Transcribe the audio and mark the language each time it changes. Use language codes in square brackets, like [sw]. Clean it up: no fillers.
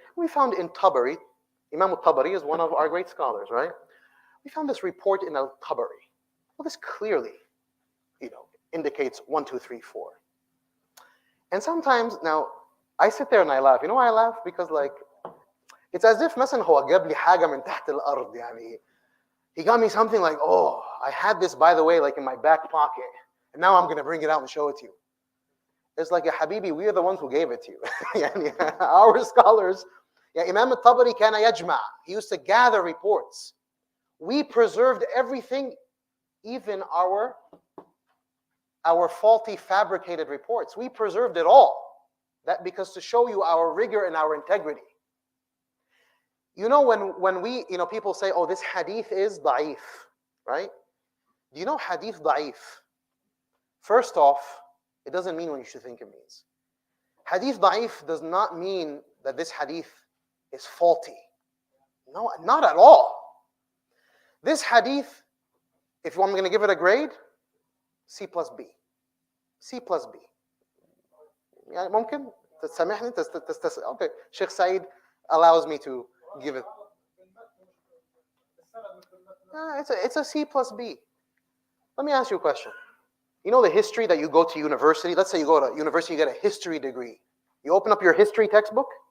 [en] We found in Tabari, Imam al-Tabari is one of our great scholars, right? We found this report in al-Tabari. Well, this clearly, indicates 1, 2, 3, 4. And sometimes, now, I sit there and I laugh. You know why I laugh? Because, It's as if [ar] مثلا هو جاب لي حاجة من تحت الأرض يعني. [en] He got me something like, oh, I had this, by the way, like in my back pocket, and now I'm going to bring it out and show it to you. It's like, ya habibi, we are the ones who gave it to you. يعني our scholars, yeah, Imam al-Tabari [ar] كان يجمع. [en] He used to gather reports. We preserved everything, even our faulty fabricated reports. We preserved it all. That because to show you our rigor and our integrity. You know, when we, people say, oh, this hadith is da'if, right? Do you know hadith da'if? First off, it doesn't mean what you should think it means. Hadith da'if does not mean that this hadith is faulty. No, not at all. This hadith, if I'm going to give it a grade, C plus B. C plus B. [ar] يعني ممكن تسامحني okay. [en] Sheikh Said allows me to give it. It's a C plus B. Let me ask you a question. You know the history that you go to university? Let's say you go to university, you get a history degree. You open up your history textbook.